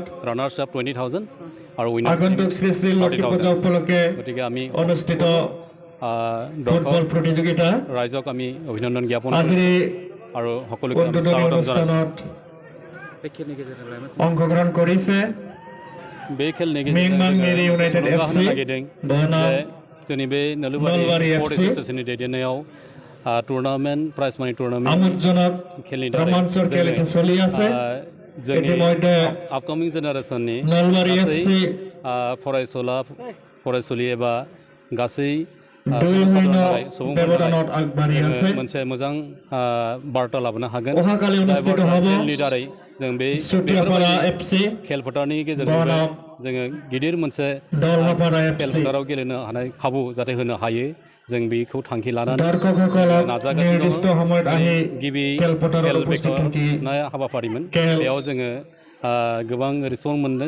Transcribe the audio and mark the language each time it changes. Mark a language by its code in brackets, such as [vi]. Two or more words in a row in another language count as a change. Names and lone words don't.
[en] runners up [as] 20,000 আৰু উইনাৰ্ছ আগন্তুক শ্ৰী শ্ৰী লক্ষী পূজা উপলক্ষে গতিকে আমি অনুষ্ঠিত ফুটবল প্ৰতিযোগিতা ৰাইজক আমি অভিনন্দন জ্ঞাপন আজি আৰু সকলোকে আমি স্বাগতম জনাইছোঁ। অংশগ্ৰহণ কৰিছে [brx] बे खेलनि मिंमांमेरि इउनाइटेड एफसि जोंनि बे नलबारि स्पर्ट एसोसिएशननि दैदेननायाव [en] tournament prize [brx] मानि टुर्नामेन्ट [as] আমোদজনক [brx] खेलनि [as] रोमाঞ্চৰ খেল চলি আছে। [brx] जोंनि आपकामिं जेनेरेसननि नलबारि एफसि फरायसुलि एबा गासै [as] ব্যৱধানত আগবাঢ়ি আছে। [brx] मोनसे मोजां बार्ता लाबोनो हागोन। [as] অহাকালি অনুষ্ঠিত হ'ব [brx] खेलनि दारै जों बे खेल फोथारनि गेजेरजों जोङो गिदिर मोनसे खेल फोथाराव गेलेनो हानाय खाबु जाहाथे होनो हायो, जों बेखौ थांखि लानानै नाजागासिनो दङ। गिबि खेल बेखेवनाय हाबाफारिमोन, बेयाव जोङो गोबां रेसपन्स मोन्दों।